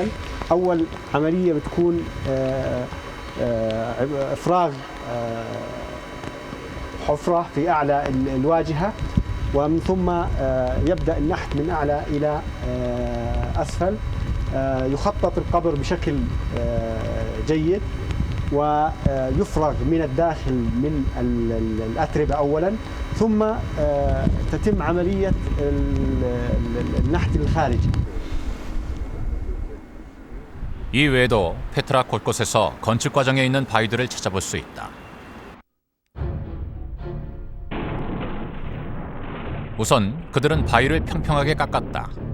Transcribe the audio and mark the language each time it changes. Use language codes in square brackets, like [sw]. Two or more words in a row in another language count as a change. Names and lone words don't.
[ar] اول عمليه بتكون افراغ حفره في اعلى الواجهه ومن ثم يبدأ النحت من أعلى إلى أسفل. يخطط القبر بشكل جيد ويفرغ من الداخل من الأتربة أولا ثم تتم عملية النحت الخارجي. [ko] 이 외에도 페트라 곳곳에서 건축 과정에 있는 바위들을 찾아볼 수 있다. 우선 그들은 바위를 평평하게 깎았다.